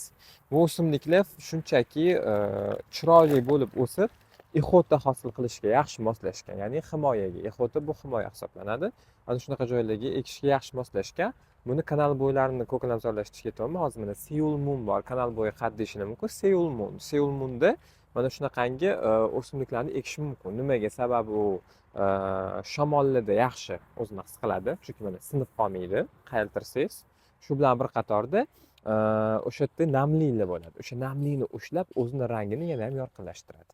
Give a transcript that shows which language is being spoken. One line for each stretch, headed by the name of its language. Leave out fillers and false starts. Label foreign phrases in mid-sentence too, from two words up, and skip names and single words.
Uzbek: Bu o'simliklar shunchaki chiroyli bo'lib o'sib, ixota hosil qilishga yaxshi moslashgan, ya'ni himoyaga. Ixota bu himoya hisoblanadi. Ana shunaqa joylarga ekishga yaxshi moslashgan. Buni kanal bo'ylarini ko'kalamzorlashtirishga ketyapman. Hozir mana Seoul Moon bor. Kanal bo'yi qad deyishinglar mumkin. Seoul Moon. Seoul Moonda mana shunaqangi o'simliklarni ekish mumkin. Nimaga? Sababi u shamollarda yaxshi o'zini his qiladi, chunki mana sinib qolmaydi qayertirsangiz. Shu bilan bir qatorda o'sha yerda namliklar bo'ladi. O'sha namlikni ushlab o'zini rangini yana ham yorqinlashtiradi.